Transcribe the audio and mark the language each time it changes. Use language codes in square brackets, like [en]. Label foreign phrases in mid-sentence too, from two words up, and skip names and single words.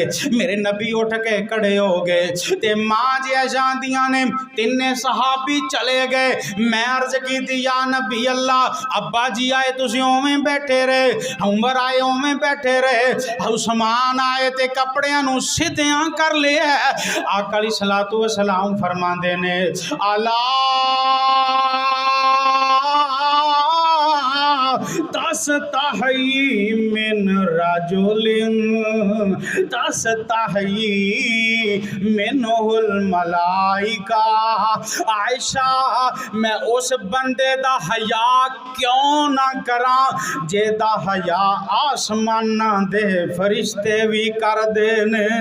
[pa] میرے نبی اٹھ کے کھڑے ہو گئے تے ماں جی جاندیاں نے تنّے صحابی چلے گئے. میں عرض کی تھی [ar] يا نبي الله, [pa] ابا جی آئے تسی اوویں بیٹھے رہے، عمر آئے اوویں بیٹھے رہے، عثمان آئے تے کپڑیاں نوں سدھیاں کر لیا. [ar] آقا عليه الصلاة والسلام [pa] فرماندے نیں [ar] ألا تستحي من رجل تستحي منه الملائكة. [pa] عائشہ میں اس بندے دا حیا کیوں نہ کراں جیدا حیا اسماناں دے فرشتے بھی کر دینے.